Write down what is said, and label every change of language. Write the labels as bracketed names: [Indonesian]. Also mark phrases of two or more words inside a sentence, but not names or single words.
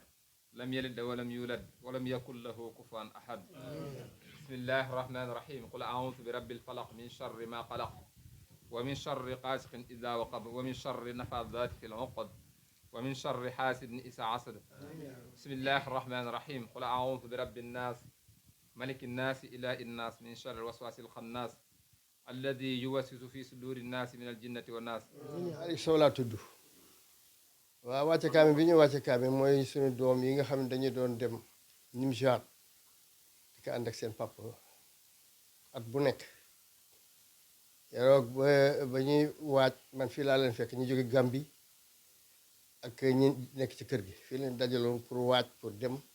[Arabic] لم يلد ولم يولد ولم يكن له كفوا أحد بسم الله الرحمن الرحيم قل أعوذ برب الفلق من شر ما قلق ومن شر غاسق إذا وقب ومن شر النفاثات في العقد ومن شر حاسد إذا حسد بسم الله الرحمن الرحيم قل أعوذ برب الناس ملك الناس إله الناس من شر الوسواس الخناس الذي يوسوس في صدور الناس من الجنة والناس. [Wolof] Aliou Sow laa tudd waaw wàcce kaame bi ñu wàcce kaame mooy suñu doom yi nga xam ne dañu doon dem Nimjaat di ko ànd ak seen papa at bu nekk yeroog ba ñuy waaj man fii laa leen fekk ñu jóge Gambie ak ñi nekk ci kër gi fii leen dajaloon pour waaj pour dem